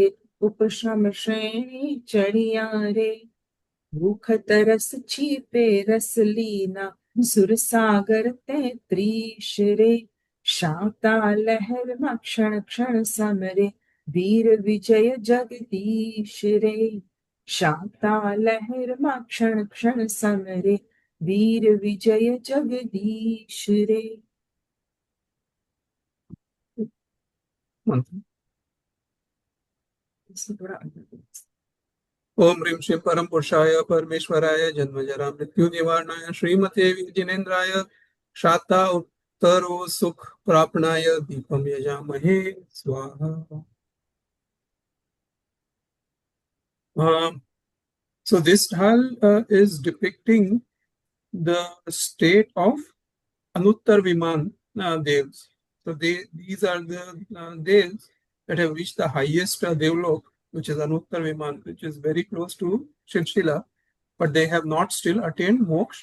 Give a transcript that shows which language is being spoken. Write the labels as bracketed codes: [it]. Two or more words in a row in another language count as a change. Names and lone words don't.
[gu] ઉપશમ શ્રેણી ચડિયા રે ભૂખ તરસ છીપે રસ લીના સુરસાગર તેત્રીશ રે શાતા લહેરમાં ક્ષણ ક્ષણ સમરે વીર વિજય જગદીશ રે શાતા લહેરમાં ક્ષણ ક્ષણ સમરે વીર વિજય જગદીશ રે મંત્ર થોડા [sa] ओम ह्रीं श्री परम पुरुषाय परमेश्वराय जन्म जरा मृत्यु निवारणाय श्रीमते जिनेन्द्राय शाता उत्तरो सुख प्रापणाय दीपम यजामहे स्वाहा. [en] So this dhal is depicting the state of Anuttar Viman Devs. So these are the Devs that have reached the highest Devlok, which is Anuttar Viman, which is very close to Shilshila, but they have not still attained moksha.